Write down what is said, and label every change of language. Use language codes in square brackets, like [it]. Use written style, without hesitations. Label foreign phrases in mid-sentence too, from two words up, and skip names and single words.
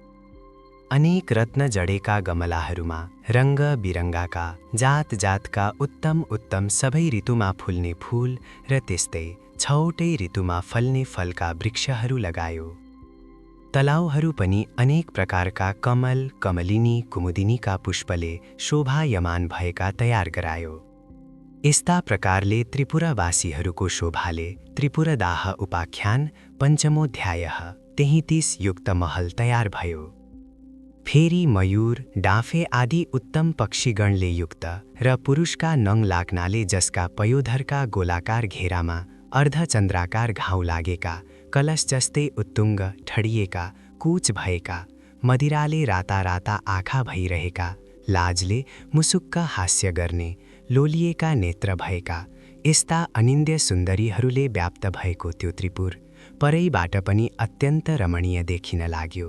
[ne] अनेक रत्न जडेका गमलाहरूमा रङ्ग बिरङ्गाका जात जातका उत्तम उत्तम सबै ऋतुमा फुल्ने फूल र त्यस्तै 6वटै ऋतुमा फल्ने फलका वृक्षहरू लगायो। तलाउहरू पनि अनेक प्रकारका कमल, कमलिनी, कुमुदिनीका पुष्पले शोभायमान भएका तयार गरायो। यस्ता प्रकारले त्रिपुरावासीहरूको शोभाले त्रिपुरदाह उपाख्यान पञ्चमोऽध्यायः 33 युक्त महल तयार भयो। फेरि मयूर, डाँफे आदि उत्तम पक्षीगणले युक्त र पुरुषका नङ लाग्नाले जसका पयोधरका गोलाकार घेरामा अर्धचन्द्राकार घाउ लागेका, कलश जस्तै उत्तुङ्ग ठडिएका, कुच भएका, मदिराले राता राता आँखा भइरहेका, लाजले मुसुक्क हास्य गर्ने, लोलिएका नेत्र भएका, यस्ता अनिन्द्य सुन्दरीहरूले व्याप्त भएको त्यो त्रिपुर परैबाट पनि अत्यन्त रमणीय देखिन लाग्यो।